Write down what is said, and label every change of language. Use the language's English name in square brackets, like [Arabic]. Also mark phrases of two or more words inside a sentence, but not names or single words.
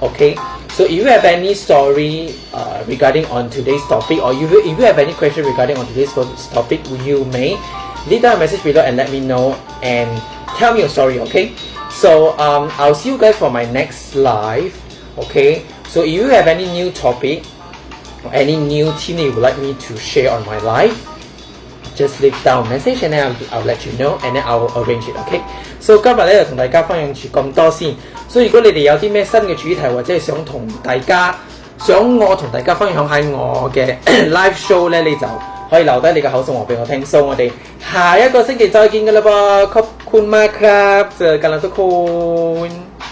[English] Okay, so if you have any story regarding on today's topic, or if you have any question regarding on today's topic, you may leave down a message below and let me know and tell me your story. Okay, so I'll see you guys for my next live. Okay, so if you have any new topic or any new theme that you would like me to share on my live, just leave down a message and then I'll let you know and then I'll arrange it. OK， so [Cantonese] 今日咧就同大家分享住咁多先。所以如果你哋有啲咩新嘅主題或者係想我同大家分享喺我嘅 [English] live show [Cantonese] 咧，你就可以留低你嘅口信話俾我聽。So 我哋下一個星期再見㗎啦噃， [Thai] ขอบคุณมากครับ，เจอกันแล้วทุกคน